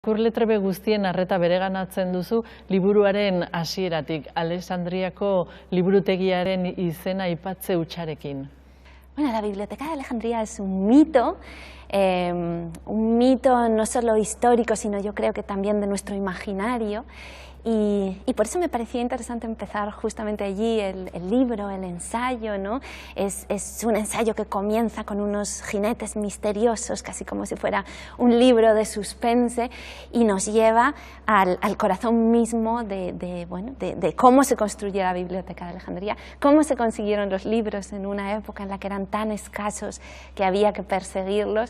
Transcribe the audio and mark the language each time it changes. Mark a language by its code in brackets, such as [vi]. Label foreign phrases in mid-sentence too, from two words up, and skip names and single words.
[eu] Irakurle guztien arreta bereganatzen duzu liburuaren hasieratik, Alexandriako liburutegiaren izena aipatze hutsarekin. [es] Bueno, la Biblioteca de Alejandría es un mito no solo histórico, sino yo creo que también de nuestro imaginario. Y por eso me parecía interesante empezar justamente allí el libro, el ensayo, ¿no? Es un ensayo que comienza con unos jinetes misteriosos, casi como si fuera un libro de suspense, y nos lleva al corazón mismo de cómo se construyó la Biblioteca de Alejandría, cómo se consiguieron los libros en una época en la que eran tan escasos que había que perseguirlos.